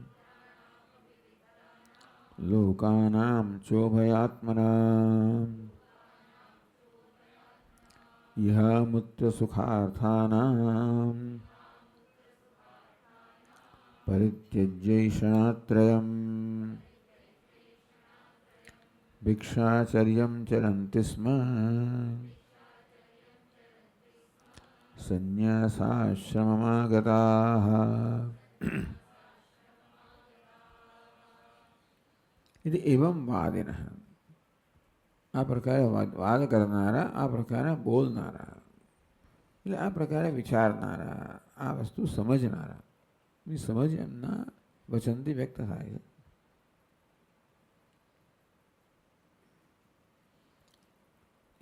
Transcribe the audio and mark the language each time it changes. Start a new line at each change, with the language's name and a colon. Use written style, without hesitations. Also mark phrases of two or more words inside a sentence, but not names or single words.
Sanskrit: लोकानां चोभयात्मनाम् इहामुत्र सुखार्थानां परित्यज्यैषणात्रयम् भिक्षाचर्यं चरन्ति स्म સંન્યાસાશ્રમમાગતાઃ.
Gujarati: એટલે
Sanskrit: एवं वादिनः,
Gujarati: આ પ્રકારે વાદ કરનારા, આ પ્રકારે બોલનારા, એટલે આ પ્રકારે વિચારનારા, આ વસ્તુ સમજનારા, એ સમજ એમના વચનથી વ્યક્ત થાય છે.